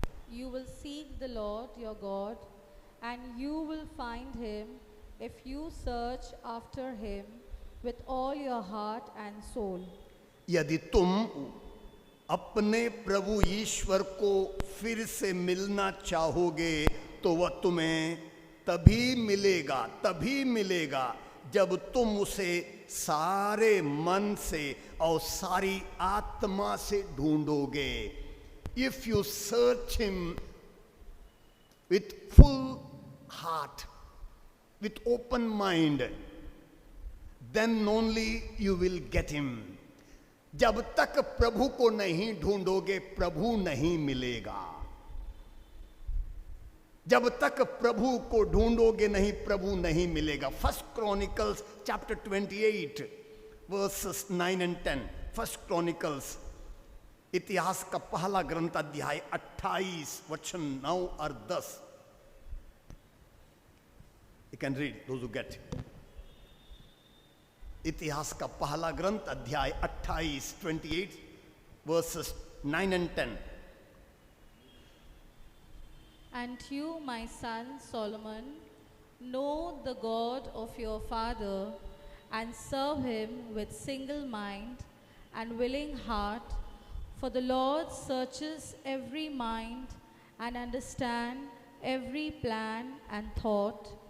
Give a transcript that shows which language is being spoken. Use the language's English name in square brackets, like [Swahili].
[English] You will seek the Lord your God, and you will find him if you search after him with all your heart and soul. [Hindi] यदि तुम अपने प्रभु ईश्वर को फिर से मिलना चाहोगे तो वह तुम्हें तभी मिलेगा जब तुम उसे सारे मन से और सारी आत्मा से ढूंढोगे। [English] If you search him with full heart, with open mind, then only you will get him. [Hindi] जब तक प्रभु को नहीं ढूंढोगे प्रभु नहीं मिलेगा। जब तक प्रभु को ढूंढोगे नहीं प्रभु नहीं मिलेगा। [English] First Chronicles chapter 28 verses 9 and 10। [Hindi] First chronicles, इतिहास का पहला ग्रंथ अध्याय 28 वचन 9 और 10। [English] You can read, those who get it. [Hindi] इतिहास का पहला ग्रंथ अध्याय 28 28 [English] verses 9 and 10। And you, my son Solomon, know the God of your father and serve him with single mind and willing heart, for the Lord searches every mind and understands every plan and thought.